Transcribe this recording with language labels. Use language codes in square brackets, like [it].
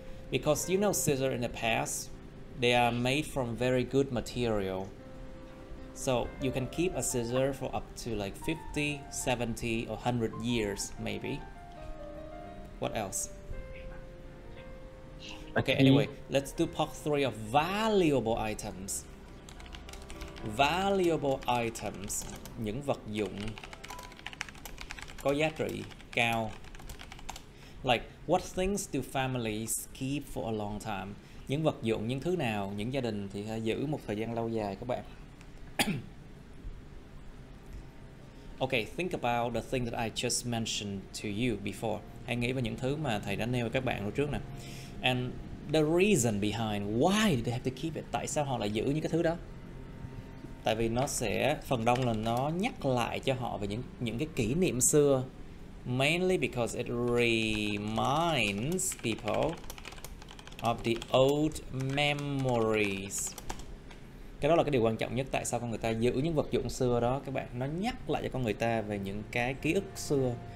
[en] Because you know scissor in the past, they are made from very good material. So you can keep a scissor for up to like 50, 70 or 100 years maybe. What else? Okay, anyway, let's do part 3 of valuable items. Valuable items, [vi] những vật dụng có giá trị cao. [en] Like, what things do families keep for a long time? [vi] Những vật dụng, những thứ nào, những gia đình thì hay giữ một thời gian lâu dài các bạn. [en] Okay, think about the thing that I just mentioned to you before. [vi] Hãy nghĩ về những thứ mà thầy đã nêu với các bạn lúc trước nè. [en] And the reason behind why they have to keep it. [vi] Tại sao họ lại giữ những cái thứ đó? Tại vì nó sẽ, phần đông là nó nhắc lại cho họ về những cái kỷ niệm xưa. [en] Mainly because it reminds people of the old memories. [vi] Cái đó là cái điều quan trọng nhất. Tại sao con người ta giữ những vật dụng xưa đó các bạn? Nó nhắc lại cho con người ta về những cái ký ức xưa.